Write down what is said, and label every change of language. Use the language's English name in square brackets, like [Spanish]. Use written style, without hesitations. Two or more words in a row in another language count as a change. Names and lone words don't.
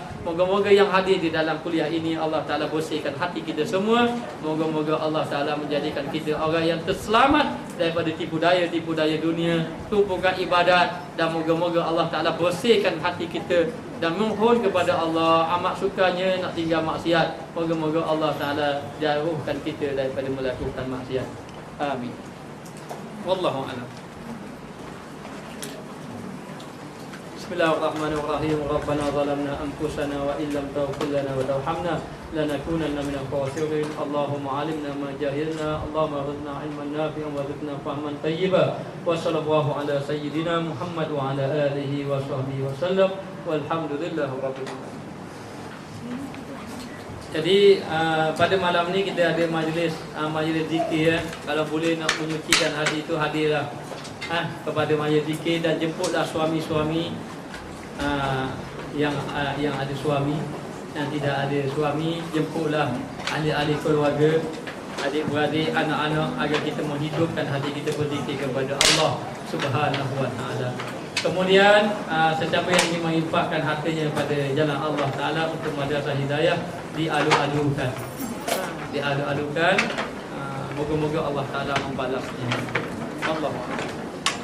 [Malay] Moga-moga yang hadir di dalam kuliah ini, Allah Ta'ala bersihkan hati kita semua. Moga-moga Allah Ta'ala menjadikan kita orang yang terselamat daripada tipu daya dunia. Tumpukan ibadat, dan moga-moga Allah Ta'ala bersihkan hati kita dan mohon kepada Allah. Amat sukanya nak tinggal maksiat. Moga-moga Allah Ta'ala jauhkan kita daripada melakukan maksiat. Amin. [Arabic] والله أعلم. بسم الله الرحمن الرحيم. ربنا ظلمنا أنفسنا وإن لم تغفر لنا وترحمنا لنكونن من الخاسرين. اللهم علمنا ما جهلنا، اللهم ارزقنا علما نافعا وزدنا فهما طيبا. وصلى الله على سيدنا محمد وعلى آله وصحبه وسلم. والحمد لله رب العالمين. [Malay] Jadi pada malam ni kita ada majlis zikir ya. Kalau boleh nak menyucikan hati itu, hadirlah kepada majlis zikir, dan jemputlah suami-suami yang ada suami, yang tidak ada suami, jemputlah ahli-ahli keluarga, adik-beradik, anak-anak, agar kita menghidupkan hati kita berzikir kepada Allah [Arabic] سبحانه وتعالى. [Malay] Kemudian sesiapa yang ingin menginfakkan hartanya pada jalan Allah Ta'ala untuk madrasah hidayah, diadu-adukan. Diadu-adukan. Moga-moga Allah Ta'ala membalasnya. Allah.